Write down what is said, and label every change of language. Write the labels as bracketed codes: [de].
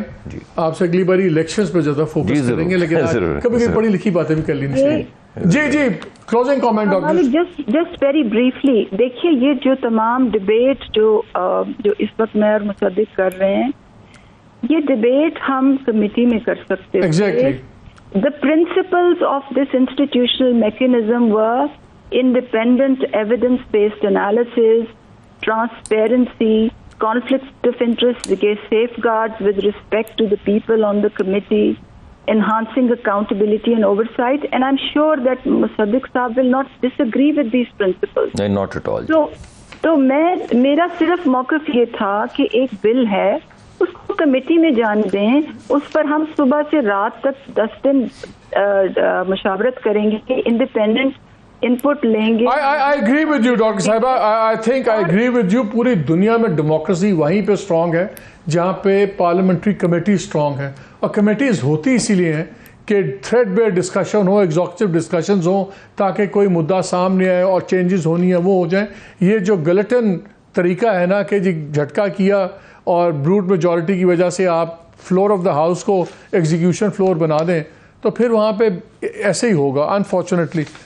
[ur] جی آپ سے اگلی باری الیکشنز پہ زیادہ فوکس کریں گے, لیکن کبھی کبھی پڑھی لکھی باتیں بھی کر لینی چاہیے. [en] جی closing comment doctor. Just very briefly, [ur] دیکھیے یہ جو تمام ڈبیٹ جو اس وقت میں اور مصدق کر رہے ہیں, یہ ڈبیٹ ہم کمیٹی میں کر سکتے ہیں. [en] Exactly. The principles of this institutional mechanism were independent evidence-based analysis, transparency, conflict of interest against safeguards with respect to the people on the committee, enhancing accountability and oversight, and I'm sure that Musaddiq Saab will not disagree with these principles. No, not at all. [ur] تو میرا صرف موقف یہ تھا کہ ایک بل ہے, اس کو کمیٹی میں جان دیں, اس پر ہم صبح سے رات تک 10 دن مشاورت کریں گے کہ انڈیپینڈنٹ انپٹ لیں گے. [en] I agree with you doctor صاحبہ, I think I agree with you. [ur] پوری دنیا میں ڈیموکریسی وہیں پہ اسٹرانگ ہے جہاں پہ پارلیمنٹری کمیٹی اسٹرانگ ہے, اور کمیٹیز ہوتی اسی لیے ہیں کہ [en] threadbare discussion [ur] ہو, ایگزیکٹو ڈسکشنز ہوں, تاکہ کوئی مدعا سامنے آئے اور چینجز ہونی ہیں وہ ہو جائیں. یہ جو گلٹن طریقہ ہے نا کہ جی جھٹکا کیا اور بروٹ میجورٹی کی وجہ سے آپ [en] floor of the house [ur] کو ایگزیکیوشن فلور بنا دیں, تو پھر وہاں پہ ایسے ہی ہوگا انفارچونیٹلی.